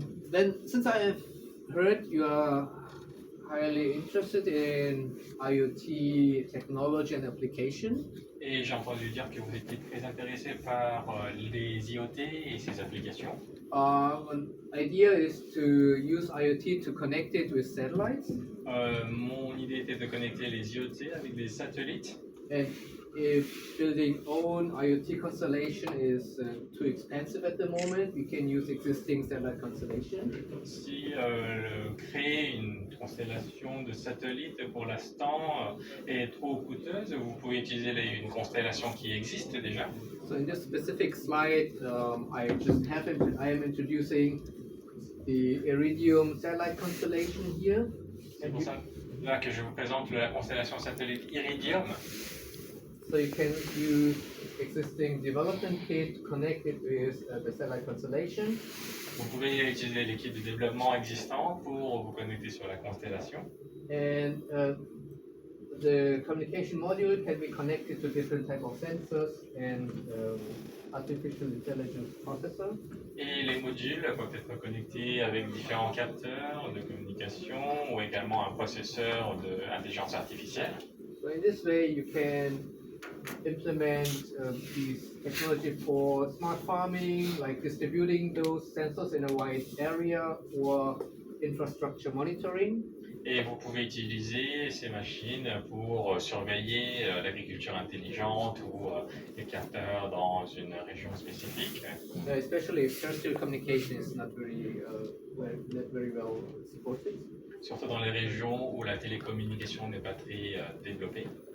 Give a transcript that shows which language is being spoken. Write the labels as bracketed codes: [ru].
[en] Then, since I have heard you are highly interested in IoT technology and application, [fr] Et j'ai entendu dire que vous étiez très intéressé par les IoT et ses applications. [en] an idea is to use IoT to connect it with satellites. [fr] Mon idée était de connecter les IoT avec des satellites. [en] And if building own IoT constellation is too expensive at the moment, we can use existing satellite constellation. [fr] Si créer une constellation de satellites pour l'instant est trop coûteuse, vous pouvez utiliser une constellation qui existe déjà. [en] So in this specific slide, I am introducing the Iridium satellite constellation here. [fr] C'est pour ça là que je vous présente la constellation satellite Iridium. [en] So you can use existing development kit to connect it with the satellite constellation. [fr] Vous pouvez utiliser l'équipe de développement existant pour vous connecter sur la constellation. [en] And the communication module can be connected to different type of sensors and artificial intelligence processor. [fr] Et les modules peuvent être connectés avec différents capteurs de communication ou également un processeur d'intelligence artificielle. [en] So in this way, you can implement these technology for smart farming, like distributing those sensors in a wide area, or infrastructure monitoring. [fr] Et vous pouvez utiliser ces machines pour surveiller l'agriculture intelligente ou les capteurs dans une région spécifique. [en] Especially if terrestrial communication is not very well supported. [fr] Surtout dans les régions où la télécommunication n'est pas très développée.